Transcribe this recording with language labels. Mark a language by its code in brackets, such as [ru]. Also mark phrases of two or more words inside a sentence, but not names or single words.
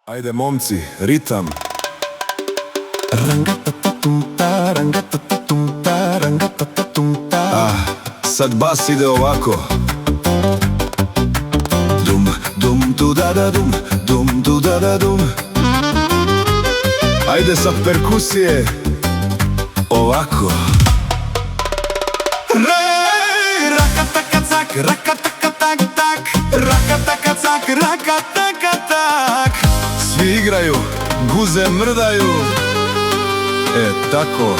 [sr] Ajde momci, ritam. Sad bas ide ovako. Dum, dum, du da da dum, dum, du da da dum. Ajde sa perkusije ovako. Rakatakacak, rakatakatak, tak. Rakatakacak, rakatakatak. Svi igraju, guze mrdaju. Tako.